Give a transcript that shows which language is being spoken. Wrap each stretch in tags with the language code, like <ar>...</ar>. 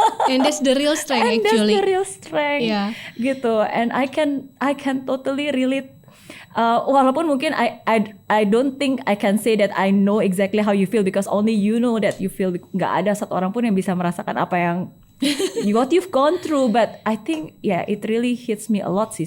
<en>And that's the real strength actually. That's the real strength. Yeah.</en> <id>Gitu.</id> <en>And I can totally relate.</en> <id>Walaupun mungkin</id> <en>I don't think I can say that I know exactly how you feel because only you know that you feel.</en> <id>Nggak ada satu orang pun yang bisa merasakan apa yang</id> <en>what you've gone through. But I think it really hits me a lot</en> <id>sih.</id>